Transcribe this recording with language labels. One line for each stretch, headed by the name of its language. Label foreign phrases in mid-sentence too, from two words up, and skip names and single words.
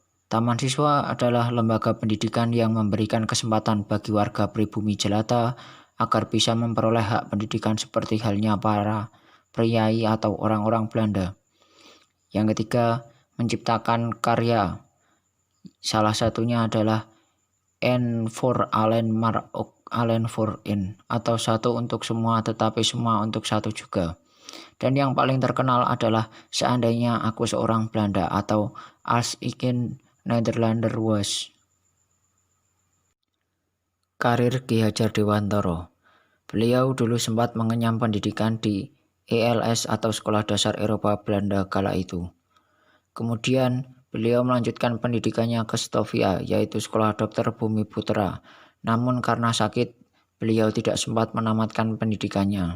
Indonesian: Taman Siswa adalah lembaga pendidikan yang memberikan kesempatan bagi warga pribumi jelata agar bisa memperoleh hak pendidikan seperti halnya para priai atau orang-orang Belanda. Yang ketiga, menciptakan karya. Salah satunya adalah
Dutch: N for Allen maar ook Allen voor in,
Indonesian: atau satu untuk semua tetapi semua untuk satu juga. Dan yang paling terkenal adalah Seandainya Aku Seorang Belanda atau Als ik een Nederlander was. Karir Ki Hajar Dewantara. Beliau dulu sempat mengenyam pendidikan di ELS atau Sekolah Dasar Eropa Belanda kala itu. Kemudian beliau melanjutkan pendidikannya ke Stovia, yaitu Sekolah Dokter Bumi Putra. Namun karena sakit, beliau tidak sempat menamatkan pendidikannya.